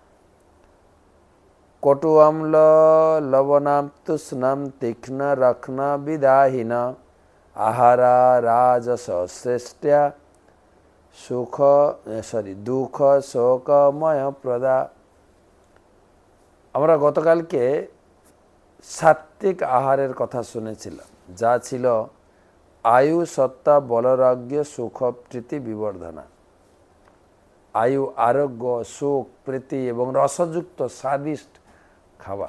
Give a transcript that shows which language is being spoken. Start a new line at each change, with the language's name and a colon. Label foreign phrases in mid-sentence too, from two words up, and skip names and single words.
Sanskrit: कटु अम्ल लवणातुष्ण तीक्ष्ण रक्षण विदाहीन आहारा राजस श्रेष्ठा दुःख शोकमय प्रदा।
Bangla: আমরা গতকালকে সাত্বিক আহারের কথা শুনেছিলাম, যা ছিল
Sanskrit: আয়ু সত্তা বলরাজ্য সুখ প্রীতি বিবর্ধনা। আয়ু আরোগ্য সুখ প্রীতি
Bangla: এবং রসযুক্ত স্বাদিষ্ট খাবার।